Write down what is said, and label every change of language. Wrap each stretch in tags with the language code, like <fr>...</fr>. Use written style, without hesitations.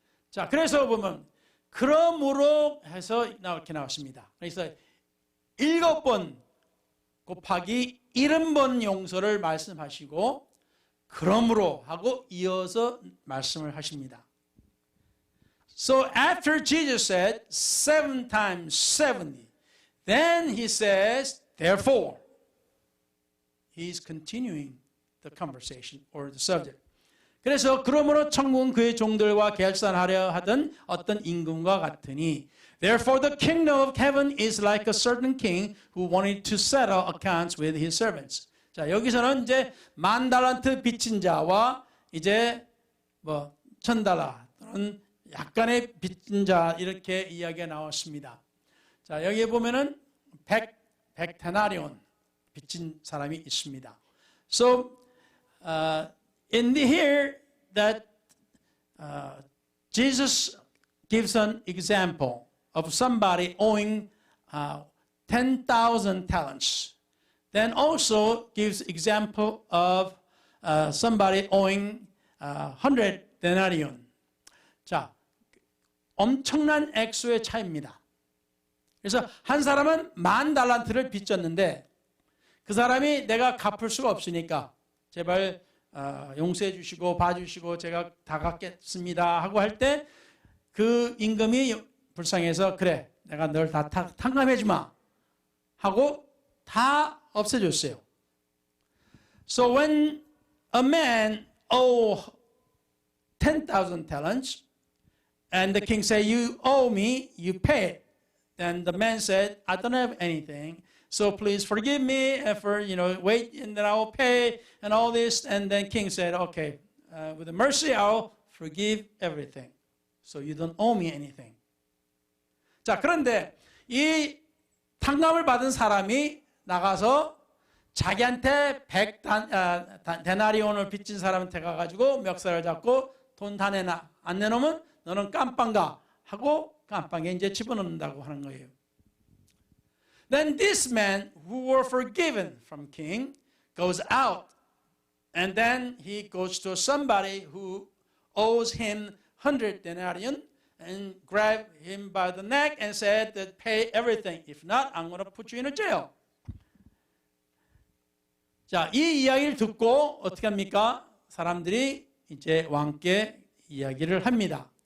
<ko>자, 그래서 보면 그러므로 해서 이렇게 나왔습니다. 그래서 7번 곱하기 70번 용서를 말씀하시고 그러므로 하고 이어서 말씀을 하십니다.</ko> <en>So after Jesus said 7 times 70, then he says, therefore, he's continuing the conversation or the subject.</en> <ko>그래서 그러므로 천국은 그의 종들과 결산하려 하던 어떤 임금과 같으니</ko> <en>Therefore the kingdom of heaven is like a certain king who wanted to settle accounts with his servants.</en> <ko>자, 여기서는 이제 10,000달란트 빚진 자와 이제 뭐 1,000달러 또는 약간의 빚진 자 이렇게 이야기가 나왔습니다. 자, 여기에 보면은 100 데나리온 빚진 사람이 있습니다.</ko> <en>So in here that Jesus gives an example of somebody owing 10,000 talents. Then also gives example of somebody owing 100 denarion.</en> <ko>자, 엄청난 액수의 차이입니다. 그래서 한 사람은 10,000달란트를 빚졌는데 그 사람이 내가 갚을 수가 없으니까 제발 용서해 주시고 봐주시고 제가 다 갚겠습니다 하고 할 때 그 임금이 불쌍해서 그래 내가 널 다 탕감해 주마 하고 다 없애줬어요.</ko> <en>So when a man owe 10,000 talents and the king say you owe me, you pay it. Then the man said, I don't have anything. So please forgive me for, wait and then I will pay and all this. And then king said, okay, with the mercy I'll forgive everything. So you don't owe me anything.</en> <ko>자, 그런데 이 탕감을 받은 사람이 나가서 자기한테 100 데나리온을 빚진 사람한테 가가지고 멱살을 잡고 돈 다 내놔. 안 내놓으면 너는 깜빵 가 하고 깜빵에 이제 집어넣는다고 하는 거예요.</ko> <en>Then this man who were forgiven from king goes out and then he goes to somebody who owes him 100 denarion and grab him by the neck and said that pay everything. If not, I'm going to put you in a jail.</en> <ko>자, 이 이야기를 듣고 어떻게 합니까? 사람들이 이제 왕께 이야기를 합니다.</ko>